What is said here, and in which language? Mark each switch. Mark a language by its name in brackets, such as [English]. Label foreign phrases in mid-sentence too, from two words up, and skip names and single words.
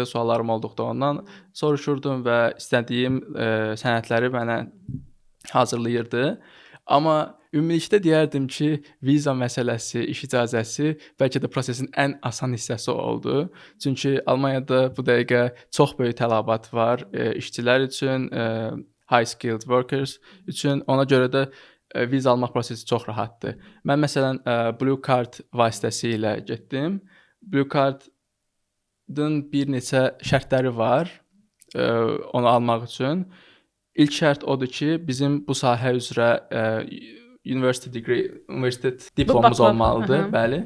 [Azerbaijani] Suallarım olduqda ondan soruşurdum və istədiyim sənədləri mənə hazırlayırdı. Amma ümumilikdə deyərdim ki, viza məsələsi, iş icazəsi bəlkə də prosesin ən asan hissəsi oldu. Çünki Almaniyada bu dəqiqə çox böyük tələbat var işçilər üçün, [English] high skilled workers üçün. [Azerbaijani] Ona görə də viza almaq prosesi çox rahatdır. Mən məsələn Blue Card vasitəsilə getdim. Blue Card'ın bir neçə şərtləri var onu almaq üçün. İlk şərt odur ki, bizim bu sahə üzrə universitet diplomumuz olmalıdır, bəli.